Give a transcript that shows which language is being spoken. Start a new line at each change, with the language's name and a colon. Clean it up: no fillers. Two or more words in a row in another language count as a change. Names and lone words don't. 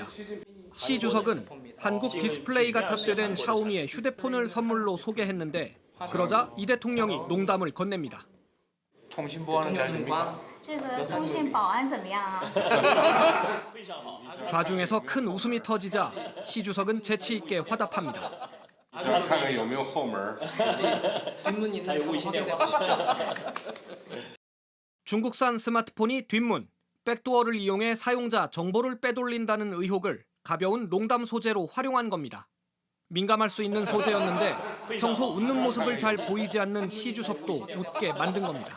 Korean: 시 주석은 한국 디스플레이가 탑재된 샤오미의 휴대폰을 선물로 소개했는데 그러자 이 대통령이 농담을 건넵니다. 통신 보안은 잘 됩니까? 좌중에서 큰 웃음이 터지자 시 주석은 재치 있게 화답합니다.
Chinese: 看看有没有后门。
Korean: 뒷문 있는 거 확인해 보십시오. 중국산 스마트폰이 뒷문, 백도어를 이용해 사용자 정보를 빼돌린다는 의혹을 가벼운 농담 소재로 활용한 겁니다. 민감할 수 있는 소재였는데 평소 웃는 모습을 잘 보이지 않는 시 주석도 웃게 만든 겁니다.